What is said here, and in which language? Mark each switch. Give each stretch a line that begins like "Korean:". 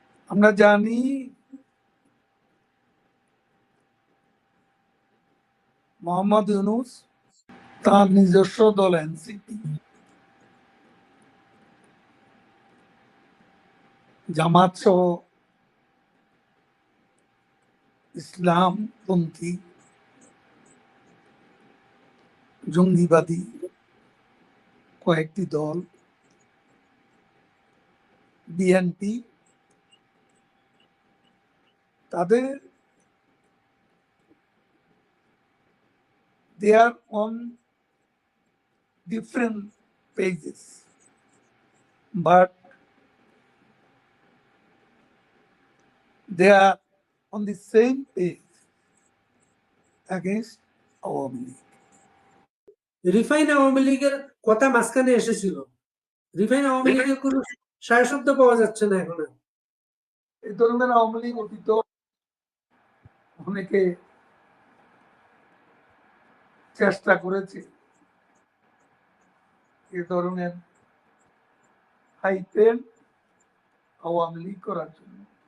Bangla: আমরা জানি মোহাম্মদ ইউনূস তার নিজস্ব দল এনসিপি জামাত সহ ইসলামপন্থী জঙ্গিবাদী কয়েকটি দল, বিএনপি তাদের
English: they are on different pages, but they are on the same page against Awamu League.
Bangla: Refine Awami লীগের কথা মাঝখানে এসেছিল, রিফাইন আওয়ামী লীগের কোনো সায় শব্দ পাওয়া যাচ্ছে না এখন। এই ধরনের আওয়ামী লীগ অতীত অনেকে চেষ্টা করেছে এ ধরনের হাইপের আওয়ামী লীগ করার জন্য।